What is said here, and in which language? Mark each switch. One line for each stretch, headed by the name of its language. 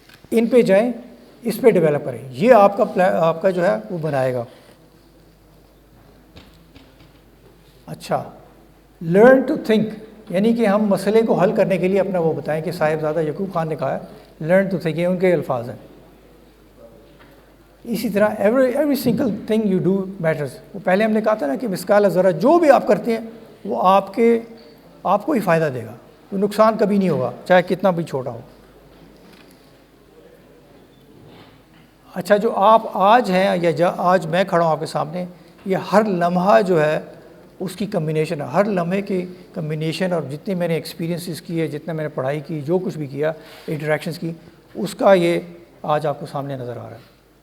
Urdu: ان پہ جائیں, اس پہ ڈیولپ کریں, یہ آپ کا جو ہے وہ بنائے گا. اچھا,
English: learn to think,
Urdu: یعنی کہ ہم مسئلے کو حل کرنے کے لیے اپنا وہ بتائیں کہ صاحبزادہ یعقوب خان نے کہا ہے لرن ٹو تھنک, یہ ان کے الفاظ ہیں. اسی طرح
English: Every single thing you do matters.
Urdu: وہ پہلے ہم نے کہا تھا نا کہ مثقال ذرہ جو بھی آپ کرتے ہیں وہ آپ کو ہی فائدہ دے گا, وہ نقصان کبھی نہیں ہوگا, چاہے کتنا بھی چھوٹا ہو. اچھا, جو آپ آج ہیں یا آج میں کھڑا ہوں آپ کے سامنے, یہ ہر لمحہ جو ہے اس کی کمبینیشن ہے, ہر لمحے کی کمبینیشن, اور جتنے میں نے ایکسپیرینسز کیے, جتنا میں نے پڑھائی کی, جو کچھ بھی کیا, انٹریکشنز کی, اس کا یہ آج آپ کو سامنے نظر آ رہا ہے.